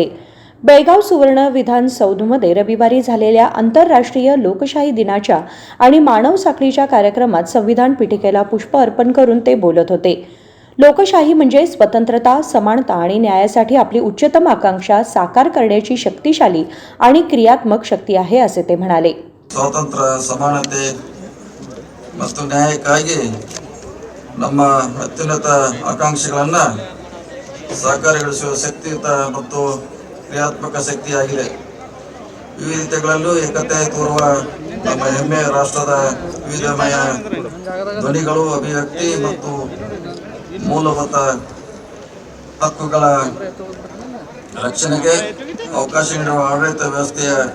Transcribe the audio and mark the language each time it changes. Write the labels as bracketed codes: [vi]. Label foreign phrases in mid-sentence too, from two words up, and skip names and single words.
[mr] बेळगाव सुवर्ण विधान सौधमध्ये रविवारी झालेल्या आंतरराष्ट्रीय लोकशाही दिनाच्या आणि मानव साखळीच्या कार्यक्रमात संविधान पीठिकेला पुष्प अर्पण करून ते बोलत होते. लोकशाही म्हणजे स्वतंत्रता, समानता आणि न्यायासाठी आपली उच्चतम आकांक्षा साकार करण्याची शक्तिशाली आणि क्रियात्मक शक्ती आहे, असे ते म्हणाले. [kn] ಸ್ವಾತಂತ್ರ್ಯ, ಸಮಾನತೆ ಮತ್ತು ನ್ಯಾಯಕ್ಕಾಗಿ ನಮ್ಮ ಅತ್ಯುನ್ನತ ಆಕಾಂಕ್ಷೆಗಳನ್ನು ಸಾಕಾರಗೊಳಿಸುವ ಶಕ್ತಿಯುತ ಮತ್ತು ಕ್ರಿಯಾತ್ಮಕ ಶಕ್ತಿಯಾಗಿದೆ. ವಿವಿಧತೆಗಳಲ್ಲೂ ಏಕತೆ ತೋರುವ ನಮ್ಮ ಹೆಮ್ಮೆಯ ರಾಷ್ಟ್ರದ ವಿವಿಧಮಯ ಧ್ವನಿಗಳು, ಅಭಿವ್ಯಕ್ತಿ ಮತ್ತು ಮೂಲಭೂತ ಹಕ್ಕುಗಳ ರಕ್ಷಣೆಗೆ ಅವಕಾಶ ನೀಡುವ ಆಡಳಿತ ವ್ಯವಸ್ಥೆಯ